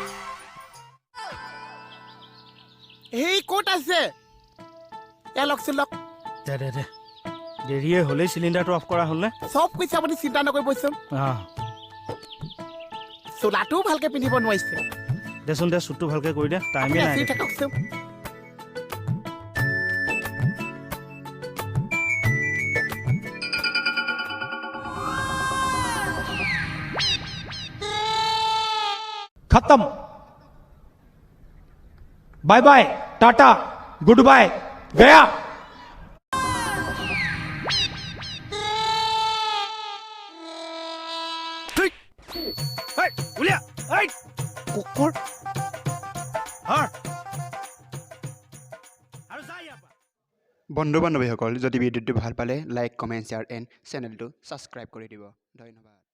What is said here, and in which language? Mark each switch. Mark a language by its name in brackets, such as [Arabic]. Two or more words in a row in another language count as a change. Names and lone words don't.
[Assamese] এই ক'ত আছে? এয়া লওকচোন লওক। দে দেৰিয়ে হ'লেই চিলিণ্ডাৰটো অফ কৰা হ'ল নে? চব কৈছে আপুনি, চিন্তা নকৰিবচোন। চোলাটোও ভালকে পিন্ধিব নোৱাৰিছে। দেচোন দে, চুটটো ভালকে কৰি দে, টাইমে নাই। থাককচোন। [Hindi] खत्म। [English] bye bye, tata, good bye, गया। [Assamese] উলিয়া এই কুকুৰ ধৰ আৰু যা ইয়াৰ পৰা বন্ধু বান্ধৱীসকল যদি ভিডিঅ'টো ভাল পালে [English] like comment share and channel [Assamese] ছাবস্ক্ৰাইব কৰি দিব ধন্যবাদ।